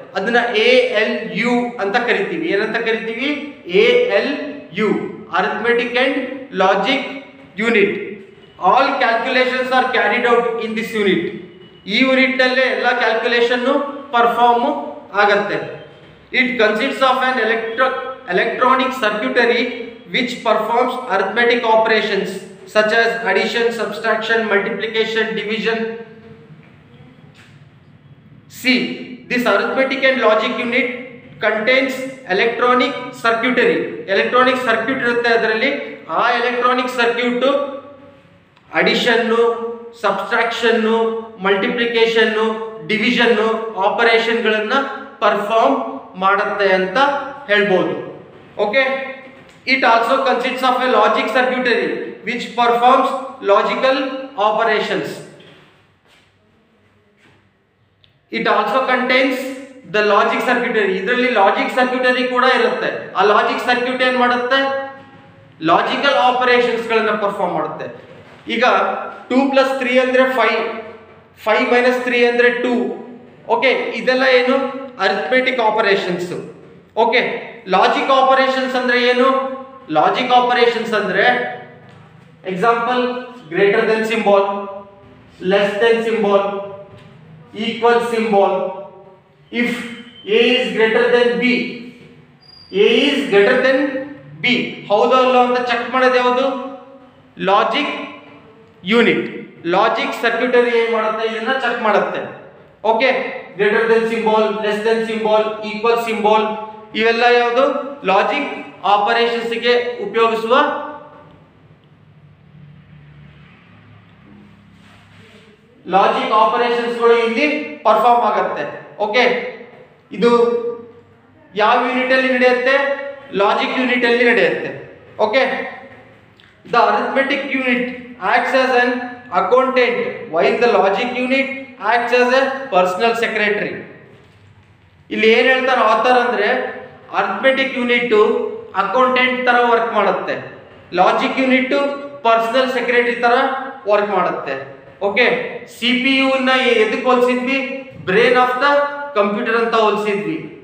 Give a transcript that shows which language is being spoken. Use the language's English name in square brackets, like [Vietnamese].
[Kannada] ಅದನ್ನ ALU ಅಂತ ಕರಿತೀವಿ. ಏನಂತ ಕರಿತೀವಿ? [English] ALU, arithmetic and logic unit. All calculations are carried out in this unit. [Kannada] ಈ ಯೂನಿಟ್ ನಲ್ಲೇ ಎಲ್ಲ ಕ್ಯಾಲ್ಕುಲೇಷನ್ ಪರ್ಫಾರ್ಮ್ ಆಗತ್ತೆ. [English] It consists of an electronic circuitry which performs arithmetic operations such as addition, subtraction, multiplication, division. See, this arithmetic and logic unit contains electronic circuitry. [Kannada] Electronic circuit ಇರುತ್ತೆ ಅದರಲ್ಲಿ. ಆ electronic circuit addition, subtraction, multiplication, division operation ಗಳನ್ನ perform ಮಾಡುತ್ತೆ ಅಂತ ಹೇಳ್ಬೋದು. [English] Okay, it also consists of a logic circuitry which performs logical operations. It also contains the logic circuitry. [Kannada] ಇದರಲ್ಲಿ logic ಸರ್ಕ್ಯೂಟರಿ ಕೂಡ ಇರುತ್ತೆ. ಆ ಲಾಜಿಕ್ ಸರ್ಕ್ಯೂಟ್ ಏನ್ ಮಾಡುತ್ತೆ? ಲಾಜಿಕಲ್ ಆಪರೇಷನ್ಸ್ ಗಳನ್ನ ಪರ್ಫಾರ್ಮ್ ಮಾಡುತ್ತೆ. ಈಗ 2 + 3 ಅಂದ್ರೆ 5, 5 - 3 ಅಂದ್ರೆ 2. ಓಕೆ, ಇದೆಲ್ಲ ಏನು? Arithmetic operations. Okay, logic operations ಅಂದ್ರೆ ಏನು? [English] Logic operations ಅಂದ್ರೆ example, greater than symbol, less than symbol, equal symbol. If A is greater than B, A is greater than B, [Kannada] ಹೌದೋ ಅಲ್ಲೋ ಅಂತ ಚೆಕ್ ಮಾಡೋದು ಯಾವುದು? Logic unit. ಲಾಜಿಕ್ ಸರ್ಕ್ಯೂಟರಿ ಏನ್ ಮಾಡುತ್ತೆ? ಇದನ್ನ ಚೆಕ್ ಮಾಡುತ್ತೆ. [English] okay, greater than symbol, less than symbol, equal symbol, [Kannada] ಇವೆಲ್ಲ ಯಾವುದು? ಲಾಜಿಕ್ ಆಪರೇಷನ್ಸ್ ಗೆ ಉಪಯೋಗಿಸುವ ಲಾಜಿಕ್ ಆಪರೇಷನ್ಸ್ ಗಳು ಇಲ್ಲಿ ಪರ್ಫಾರ್ಮ್ ಆಗುತ್ತೆ. ಓಕೆ, ಇದು ಯಾವ ಯೂನಿಟ್ ಅಲ್ಲಿ ನಡೆಯುತ್ತೆ? ಲಾಜಿಕ್ ಯೂನಿಟ್ ಅಲ್ಲಿ ನಡೆಯುತ್ತೆ. [English] Okay, the arithmetic unit acts as an accountant, while the logic unit acts as a personal secretary. [Kannada] ಇಲ್ಲಿ ಏನು ಹೇಳ್ತಾರೆ ಆಥರ್ ಅಂದ್ರೆ ಅರ್ಥಮೆಟಿಕ್ ಯೂನಿಟ್ ಅಕೌಂಟೆಂಟ್ ತರ ವರ್ಕ್ ಮಾಡುತ್ತೆ, ಲಾಜಿಕ್ ಯೂನಿಟ್ ಪರ್ಸನಲ್ ಸೆಕ್ರೆಟರಿ ತರ ವರ್ಕ್ ಮಾಡುತ್ತೆ. ಓಕೆ, CPU ನ ಎದಕ್ಕೆ ಹೋಲಿಸಿದ್ವಿ? [English] brain of the computer [Kannada] ಅಂತ ಹೋಲಿಸಿದ್ವಿ.